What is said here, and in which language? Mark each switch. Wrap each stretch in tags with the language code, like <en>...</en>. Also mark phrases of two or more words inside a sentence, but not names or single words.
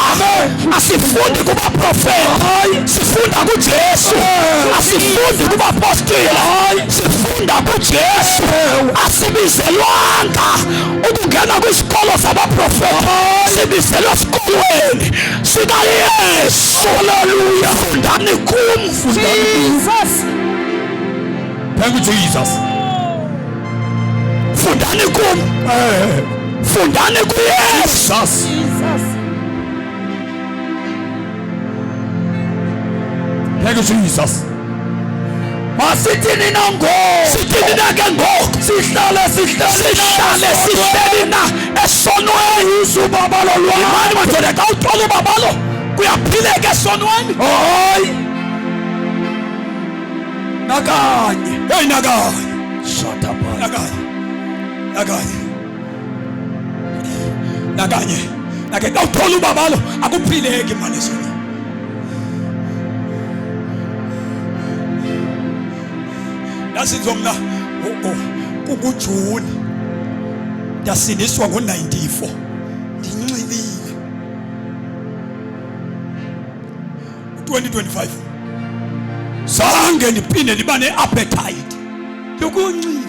<xh>Asifundi kubaprofeti, sifunda kuJesu. Asifundi kubapostoli, sifunda kuJesu. Asibizelwanga ukungena kwisikolo sabaprofeti, sibizelwe esikolweni sikaYesu. Hallelujah. Fundani kum.</xh> <en>Jesus. Thank you, Jesus.</en> <xh>Fundani kum. Fundani kuYesu.</xh> <en>Jesus. Thank you, Jesus.</en> <xh>Masithini nango. Sithini nake ngoku. Sihlale sihleli na esonweni. Ubabalo lwami. Imani madoda xa uthola ubabalo kuyaphileka esonweni. Hayi nakanye. Hey nakanye.</xh> <en>Shut up.</en> <xh>Nakanye nake xa uthola ubabalo akuphileki manje esonweni. Yasinzo mna kuJuni ndasindiswa ngo94 ndinxilile 2025 zange ndiphinde ndiba ne-appetite yokuncila.</xh>